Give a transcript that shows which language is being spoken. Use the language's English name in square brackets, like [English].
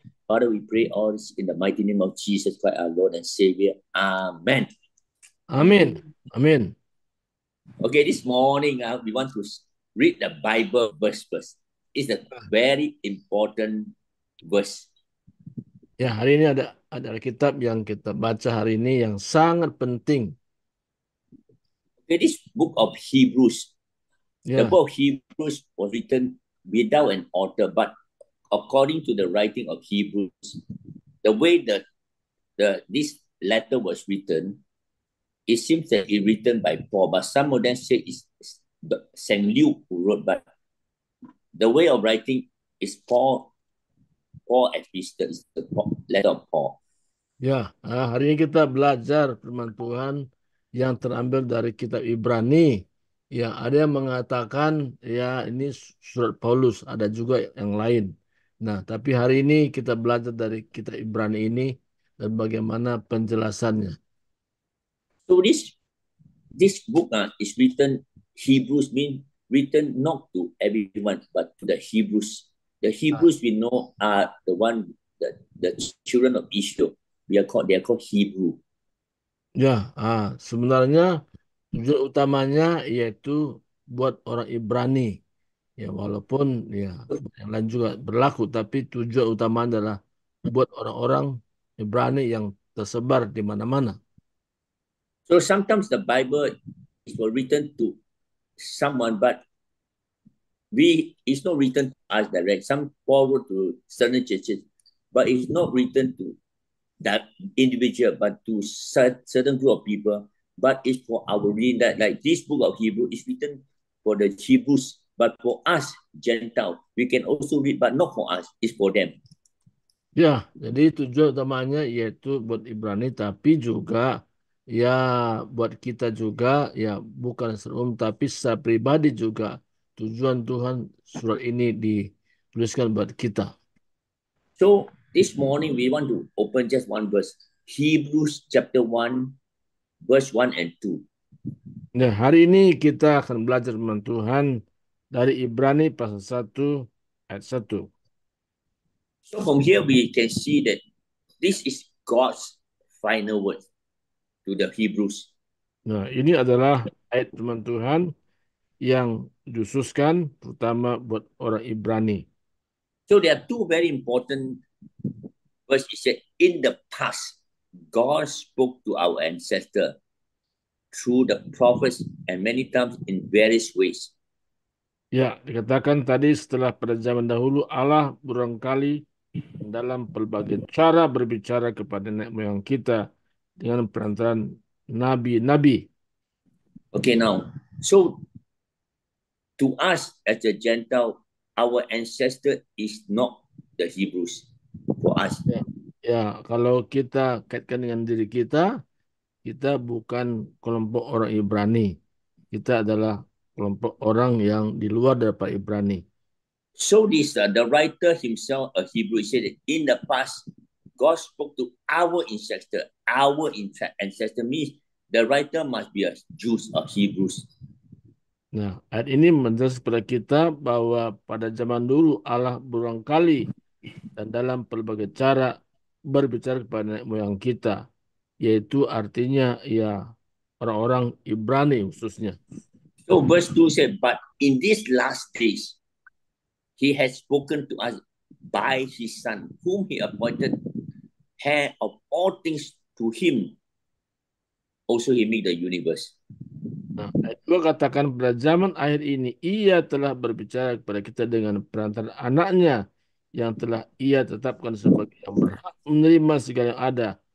[English] Father, we pray all this in the mighty name of Jesus Christ, our Lord and Savior. Amen. [Indonesian] Amin. Amin. [English] Okay, this morning we want to read the Bible verse. It's a very important verse. [Indonesian] Ya, hari ini ada kitab yang kita baca hari ini yang sangat penting. [English] Okay, this book of Hebrews. [Indonesian] Ya. [English] The book of Hebrews was written without an author, but according to the writing of Hebrews, the way that this letter was written, it seems that it's written by Paul, but some of them say it's Saint Luke who wrote, but the way of writing is Paul epistle, is the letter of Paul. [Indonesian] Ya, hari ini kita belajar firman Tuhan yang terambil dari kitab Ibrani. Ya, ada yang mengatakan ya ini surat Paulus, ada juga yang lain. Nah, tapi hari ini kita belajar dari kitab Ibrani ini dan bagaimana penjelasannya. [English] So this book is written, Hebrews means written not to everyone, but to the Hebrews. The Hebrews we know are the children of Israel. They are called Hebrew. [Indonesian] Ya, sebenarnya tujuan utamanya yaitu buat orang Ibrani. Ya, walaupun ya yang lain juga berlaku, tapi tujuan utama adalah buat orang-orang Ibrani yang tersebar di mana-mana. [English] So sometimes the Bible is written to someone, but it's not written to us direct. Some Paul wrote to certain churches, but it's not written to that individual, but to certain group of people. But it's for our reading, that like this book of Hebrew is written for the Hebrews, but for us Gentile, we can also read, but not for us, it's for them. [Indonesian] Ya, jadi tujuan utamanya yaitu buat Ibrani, tapi juga ya buat kita juga, ya bukan secara tapi secara pribadi juga. Tujuan Tuhan surat ini dituliskan buat kita. [English] So this morning we want to open just one verse, Hebrews chapter 1, verse 1 and 2. [Indonesian] Nah, hari ini kita akan belajar firman Tuhan dari Ibrani pasal 1 ayat 1. [English] So from here we can see that this is God's final word to the Hebrews. [Indonesian] Nah, ini adalah ayat firman Tuhan yang dikhususkan terutama buat orang Ibrani. [English] So there are two very important verses. It said, in the past, God spoke to our ancestor through the prophets and many times in various ways. [Indonesian] Ya, dikatakan tadi setelah pada zaman dahulu Allah berulang kali dalam pelbagai cara berbicara kepada nenek moyang kita dengan perantaraan nabi-nabi. [English] Okay, now, so to us as a Gentile, our ancestor is not the Hebrews for us. [Indonesian] Ya, ya, kalau kita kaitkan dengan diri kita bukan kelompok orang Ibrani. Kita adalah kelompok orang yang di luar daripada Ibrani. [English] So this the writer himself, a Hebrew, said that in the past, God spoke to our ancestor. Our ancestor means the writer must be a Jews or Hebrews. [Indonesian] Nah, ayat ini menjelaskan kepada kita bahwa pada zaman dulu Allah berulang kali dan dalam pelbagai cara berbicara kepada nenek moyang kita, yaitu artinya ya orang-orang Ibrani khususnya. [English] So verse 2 said, but in these last days, he has spoken to us by his son, whom he appointed heir of all things. To him also he made the universe. [Indonesian] Nah, ayat 2 katakan pada zaman akhir ini ia telah berbicara kepada kita dengan perantaraan anaknya yang telah ia tetapkan sebagai yang berhak menerima segala yang ada.